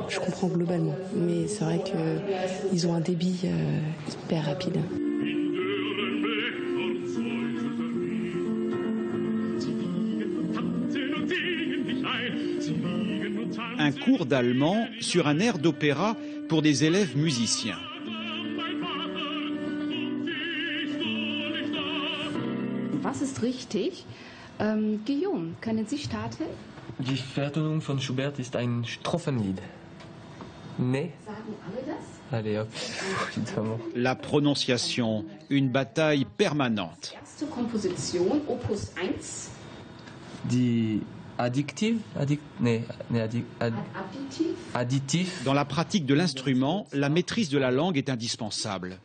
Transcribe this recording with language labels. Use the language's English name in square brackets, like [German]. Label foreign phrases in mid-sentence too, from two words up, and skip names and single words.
[French] Je comprends globalement, mais c'est vrai qu'ils ont un débit hyper rapide. Un cours d'allemand sur un air d'opéra pour des élèves musiciens. [German] Was ist richtig? Guillaume, können Sie starten? Die Vertonung von Schubert ist ein Strophenlied. [French] Mais... [German] Sagen alle das? [French] Allez hop, évidemment. La prononciation, une bataille permanente. [German] Erste Komposition, Opus 1. Die Additiv? [French] Additif. Dans la pratique de l'instrument, la maîtrise de la langue est indispensable.